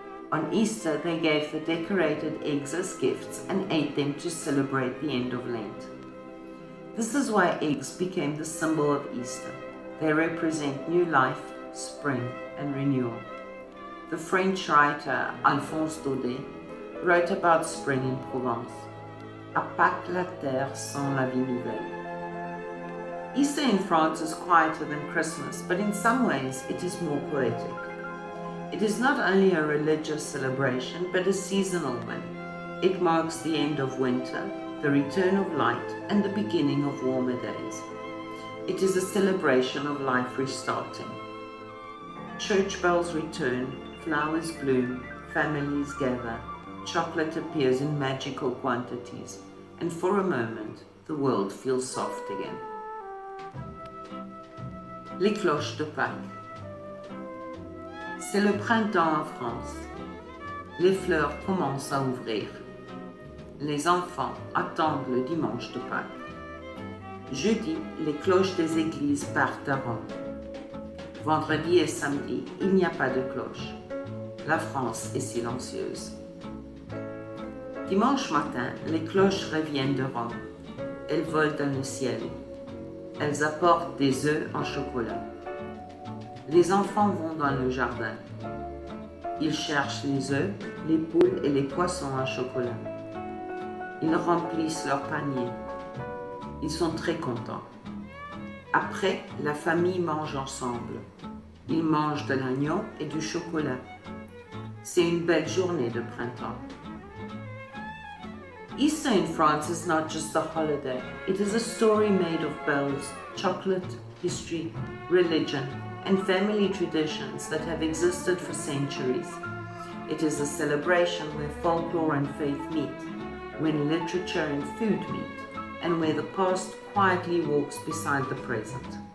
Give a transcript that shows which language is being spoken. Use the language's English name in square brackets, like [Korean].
[English] On Easter, they gave the decorated eggs as gifts and ate them to celebrate the end of Lent. This is why eggs became the symbol of Easter. They represent new life, spring, and renewal. The French writer Alphonse Daudet wrote about spring in Provence. [French] À Pâques la terre sent la vie nouvelle. [English] Easter in France is quieter than Christmas, but in some ways it is more poetic. It is not only a religious celebration, but a seasonal one. It marks the end of winter, the return of light, and the beginning of warmer days. It is a celebration of life restarting. Church bells return, flowers bloom, families gather, chocolate appears in magical quantities, and for a moment, the world feels soft again. [French] Les cloches de Pâques. C'est le printemps en France. Les fleurs commencent à ouvrir. Les enfants attendent le dimanche de Pâques. Jeudi, les cloches des églises partent à Rome. Vendredi et samedi, il n'y a pas de cloche. La France est silencieuse. Dimanche matin, les cloches reviennent de Rome. Elles volent dans le ciel. Elles apportent des œufs en chocolat. Les enfants vont dans le jardin. Ils cherchent les œufs, les poules et les poissons en chocolat. Ils remplissent leur panier. Ils sont très contents. Après, la famille mange ensemble. Ils mangent de l'agneau et du chocolat. C'est une belle journée de printemps. [English] Easter in France is not just a holiday. It is a story made of bells, chocolate, history, religion, and family traditions that have existed for centuries. It is a celebration where folklore and faith meet, when literature and food meet, and where the past quietly walks beside the present.